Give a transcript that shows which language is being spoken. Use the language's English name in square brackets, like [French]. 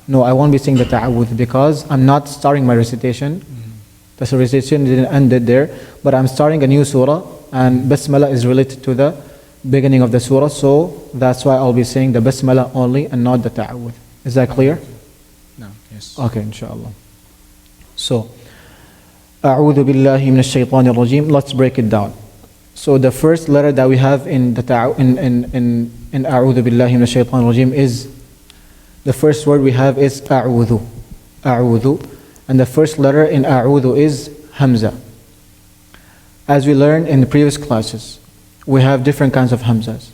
[English] No, I won't be saying the ta'awudh because I'm not starting my recitation. The recitation didn't end it there, but I'm starting a new surah, and Bismillah is related to the beginning of the surah, so that's why I'll be saying the Bismillah only and not the ta'awudh. Is that clear? No. Yes. Okay, inshallah. [Arabic] So, أعوذ بالله من الشيطان الرجيم. [English] Let's break it down. So the first letter that we have in the in [Arabic] أعوذ بالله من الشيطان الرجيم [English] is, the first word we have is [Arabic] أعوذ. أعوذ. [English] And the first letter in أعوذ is Hamza. As we learned in the previous classes, we have different kinds of Hamzas.